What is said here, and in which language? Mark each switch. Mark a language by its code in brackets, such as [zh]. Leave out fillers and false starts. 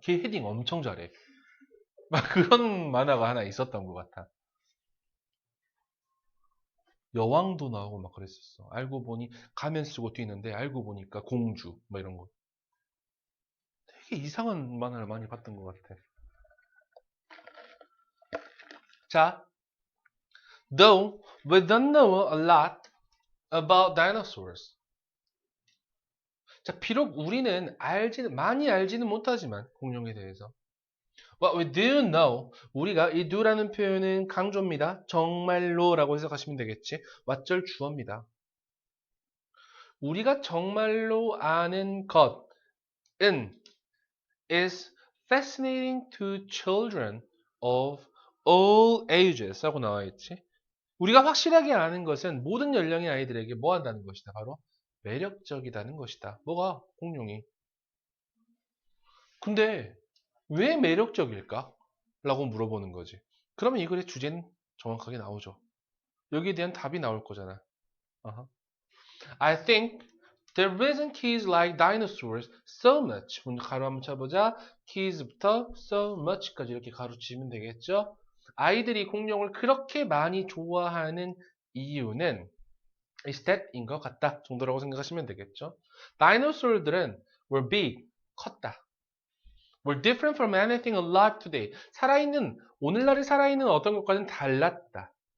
[ko] 걔 헤딩 엄청 잘해. 막 그런 만화가 하나 있었던 것 같아. 여왕도 나오고 막 그랬었어. 알고 보니 가면 쓰고 뛰는데 알고 보니까 공주 뭐 이런 거. 되게 이상한 만화를 많이 봤던 것 같아. 자, [en] though we don't know a lot about dinosaurs. [ko] 자, 비록 우리는 많이 알지는 못하지만 공룡에 대해서. [en] What we do know, [ko] 우리가 이 do라는 표현은 강조입니다. 정말로라고 해석하시면 되겠지. 왓절 주어입니다. 우리가 정말로 아는 것은 [en] is fascinating to children of all ages [ko] 하고 나와 있지. 우리가 확실하게 아는 것은 모든 연령의 아이들에게 뭐 한다는 것이다. 바로 매력적이다는 것이다. 뭐가? 공룡이. 근데 왜 매력적일까? 라고 물어보는 거지. 그러면 이 글의 주제는 정확하게 나오죠. 여기에 대한 답이 나올 거잖아. Uh-huh. [en] I think the reason kids like dinosaurs so much. [ko] 가로 한번 쳐보자. kids부터 so much까지 이렇게 가로치면 되겠죠. 아이들이 공룡을 그렇게 많이 좋아하는 이유는 is that인 것 같다 정도라고 생각하시면 되겠죠. 다이노솔들은 [en] were big, [ko] 컸다. [en] were different from anything alive today. [ko] 오늘날에 살아있는 어떤 것과는 달랐다.